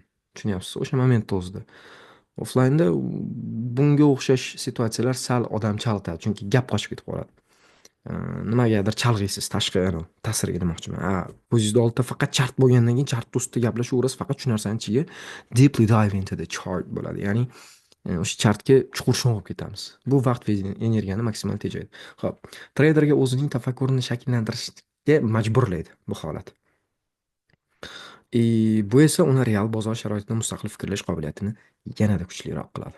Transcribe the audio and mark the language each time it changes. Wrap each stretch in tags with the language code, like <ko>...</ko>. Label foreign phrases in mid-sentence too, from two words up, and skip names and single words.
<uz>Tushunyapsiz? O'sha momentda o'zida. Offlaynda bunga o'xshash situatsiyalar sal odam chalg'itadi, chunki gap qochib ketib qoladi. Nimagadir chalg'iysiz tashqi ta'sirga demoqchiman. Ko'zingizning oldida faqat chart bo'lgandan keyin chart ustida gaplashaverasiz, faqat shu narsani ichiga</uz> <en>deeply dive into the chart</en> <uz>bo'ladi. Ya'ni o'sha chartga chuqur sho'ng'ib ketamiz. Bu vaqt va energiyani maksimal tejaydi. Xo'p, treyderga o'zining tafakkurini shakllantirishga majburlaydi bu holat. Bu esa uni real bozor sharoitida mustaqil fikrlash qobiliyatini yanada kuchliroq qiladi.</uz>